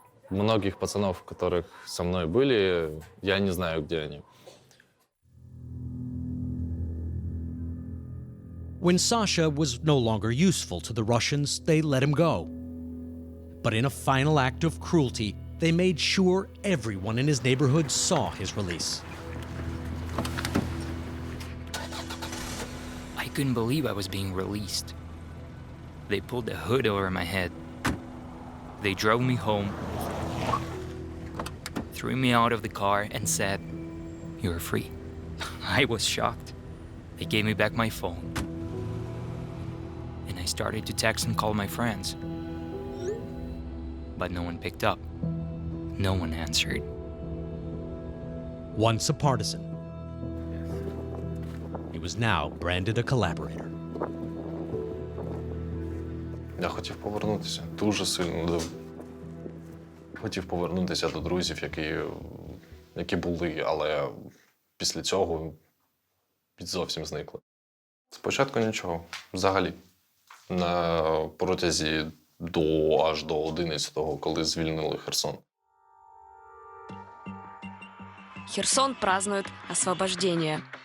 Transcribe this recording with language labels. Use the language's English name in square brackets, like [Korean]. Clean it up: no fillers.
[Russian] Многих пацанов, которых со мной были, я не знаю, где они. [English] When Sasha was no longer useful to the Russians, they let him go. But in a final act of cruelty, they made sure everyone in his neighborhood saw his release. I couldn't believe I was being released. They pulled the hood over my head. They drove me home, threw me out of the car, and said, "You're free." I was shocked. They gave me back my phone. And I started to text and call my friends. But no one picked up. No one answered. Once a partisan, he was now branded a collaborator. [Ukrainian] Я хотів повернутися дуже сильно. Хотів повернутися до друзів, які були, але після цього зовсім зникли. Спочатку нічого, взагалі. На протязі аж до 11-го, коли звільнили Херсон. [Russian] Херсон празднует освобождение.